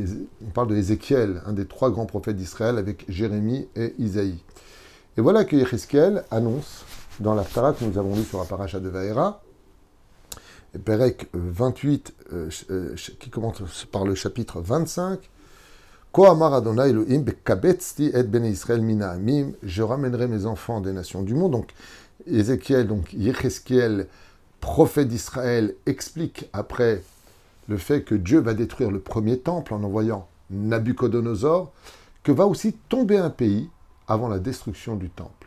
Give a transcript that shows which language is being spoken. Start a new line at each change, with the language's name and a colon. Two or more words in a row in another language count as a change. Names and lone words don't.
French: On parle de Ézéchiel, un des trois grands prophètes d'Israël, avec Jérémie et Isaïe. Et voilà que Yecheskel annonce, dans la Haftara que nous avons lu sur la paracha de Vaïra, Perek 28, qui commence par le chapitre 25,
Hebrew: כה אמר אדוני אלוהים בקבצי את בני ישראל מן העמים,
French: je ramènerai mes enfants des nations du monde. Donc Ézéchiel, donc Yecheskel, prophète d'Israël, explique après le fait que Dieu va détruire le premier temple en envoyant Nabuchodonosor, que va aussi tomber un pays avant la destruction du temple.